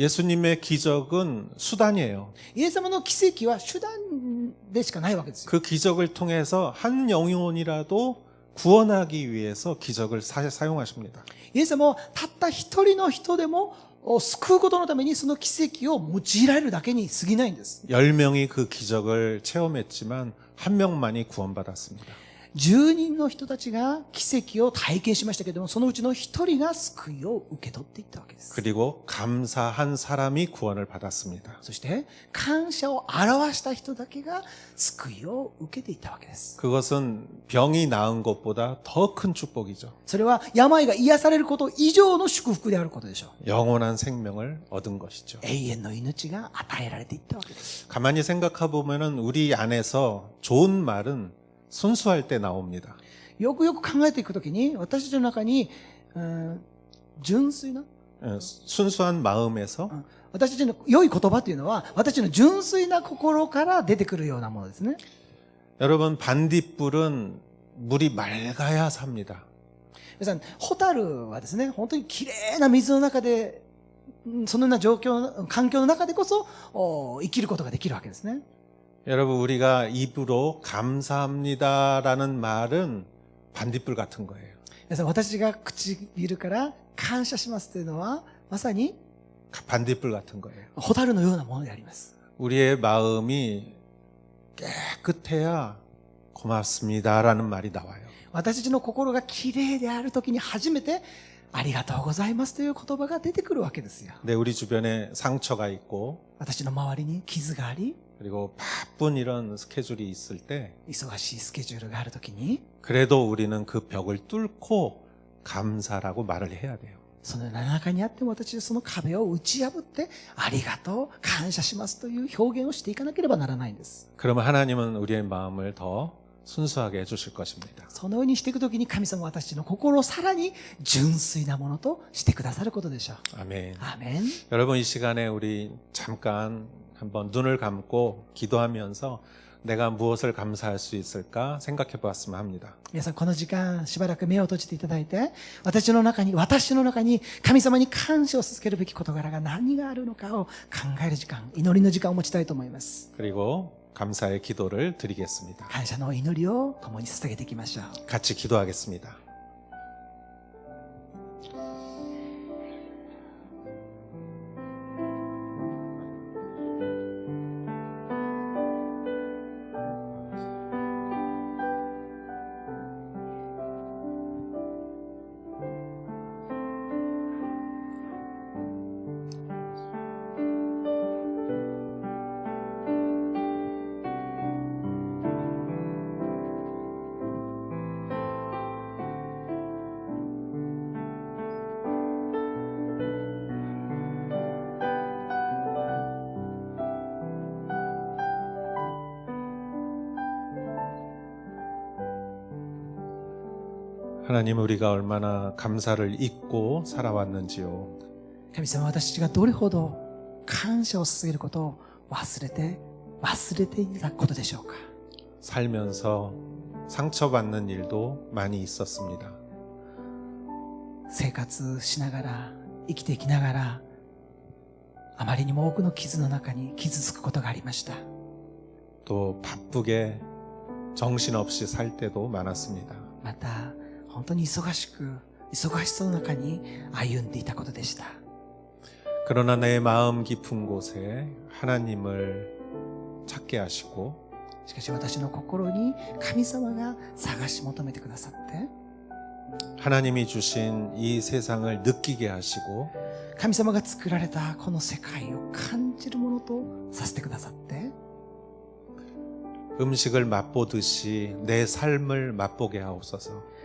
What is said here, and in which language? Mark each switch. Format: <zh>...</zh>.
<ko>예수님의 기적은 수단이에요.</ko> <ja>イエス様の奇跡は手段でしかないわけですよ。</ja> <ko>그 기적을 통해서 한 영혼이라도 구원하기 위해서 기적을 사용하십니다.</ko> <ja>イエス様はたった一人の人でも救うことのためにその奇跡を用いられるだけに過ぎないんです。</ja> <ko>10명이 그 기적을 체험했지만 한 명만이 구원받았습니다.</ko> <ja>10人の人たちが奇跡を体験しましたけれども、そのうちの一人が救いを受け取っていったわけです。</ja> <ko>그리고 감사한 사람이 구원을 받았습니다.</ko> <ja>そして感謝を表した人だけが救いを受けていったわけです。</ja> <ko>그것은 병이 나은 것보다 더 큰 축복이죠.</ko> <ja>それは病が癒されること以上の祝福であることでしょう。</ja> <ko>영원한 생명을 얻은 것이죠.</ko> <ja>永遠の命が与えられていったわけです。</ja> <ko>가만히 생각해 보면은 우리 안에서 좋은 말은 순수할 때 나옵니다.</ko> <ja>よくよく考えていくときに、私たちの中に、純粋な、</ja> <ko>순수한 마음에서</ko> <ja>私たちの良い言葉というのは、私たちの純粋な心から出てくるようなものですね。</ja> <ko>여러분 반딧불은 물이 맑아야 삽니다.</ko> <ja>皆さん、ホタルはですね、本当に綺麗な水の中で、そのような環境の中でこそ生きることができるわけですね。</ja> <ko>여러분, 우리가 입으로 감사합니다라는 말은 반딧불 같은 거예요.</ko> <ja>皆さん、私が唇から感謝しますというのは、まさに</ja> <ko>반딧불 같은 거예요.</ko> <ja>ホタルのようなものであります。</ja> <ko>우리의 마음이 깨끗해야 고맙습니다라는 말이 나와요.</ko> <ja>私たちの心がきれいであるときに初めて、ありがとうございますという言葉が出てくるわけですよ。</ja> <ko>근데 우리 주변에 상처가 있고</ko> <ja>私の周りに傷があり、</ja> <ko>그리고 바쁜 이런 스케줄이 있을 때</ko> <ja>忙しいスケジュールがあるときに、</ja> <ko>그래도 우리는 그 벽을 뚫고 감사라고 말을 해야 돼요.</ko> <ja>その中にあっても私はその壁を打ち破って、ありがとう、感謝しますという表現をしていかなければならないんです。</ja> <ko>그러면 하나님은 우리의 마음을 더 순수하게 해주실 것입니다.</ko> <ja>そのようにしていくときに神様は私たちの心をさらに純粋なものとしてくださることでしょう。</ja> <ko>아멘.</ko> <ja>アーメン。</ja> <ko>여러분, 이 시간에 우리 잠깐 한번 눈을 감고 기도하면서 내가 무엇을 감사할 수 있을까 생각해 보았으면 합니다.</ko> <ja>皆さんこの時間しばらく目を閉じていただいて、私の中に神様に感謝を続けるべき事柄が何があるのかを考える時間、祈りの時間を持ちたいと思います。</ja> <ko>그리고 감사의 기도를 드리겠습니다.</ko> <ja>感謝の祈りを共に捧げていきましょう。</ja> <ko>같이 기도하겠습니다. 하나님, 우리가 얼마나 감사를 잊고 살아왔는지요.</ko> <ja>神様は私たちがどれほど感謝を捧げることを忘れていたことでしょうか。</ja> <ko>살면서 상처받는 일도 많이 있었습니다.</ko> <ja>生活しながら、生きていきながら、あまりにも多くの傷の中に傷つくことがありました。</ja> <ko>또 바쁘게 정신없이 살 때도 많았습니다.</ko> <ja>また、本当に忙しさの中に歩んでいたことでした。</ja> <ko>그러나 내 마음 깊은 곳에 하나님을 찾게 하시고</ko> <ja>しかし私の心に神様が探し求めてくださって、</ja> <ko>하나님이 주신 이 세상을 느끼게 하시고</ko> <ja>神様が作られたこの世界を感じるものとさせてくださって、</ja> <ko>음식을 맛보듯이 내 삶을 맛보게 하옵소서.</ko>